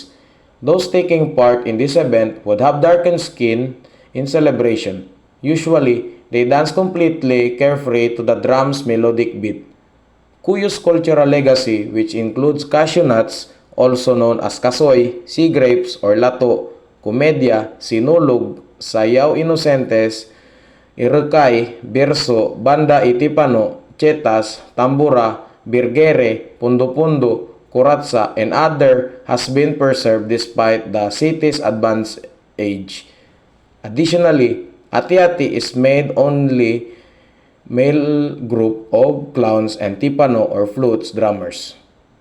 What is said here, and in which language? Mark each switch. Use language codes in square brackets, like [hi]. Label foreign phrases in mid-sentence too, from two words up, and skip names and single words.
[en] Those taking part in this event would have darkened skin in celebration. Usually, they dance completely carefree to the drum's melodic beat. Cuyo's cultural legacy, which includes cashew nuts, also known as kasoy, sea grapes or lato, komedya, sinulog, sayaw inocentes, Irukay, Birso, Banda Itipano, Chetas, Tambura, Birgere, Pundo-Pundo, Kuratsa, and other has been preserved despite the city's advanced age. Additionally, Ati-Ati is made only male group of clowns and tipano or flutes drummers.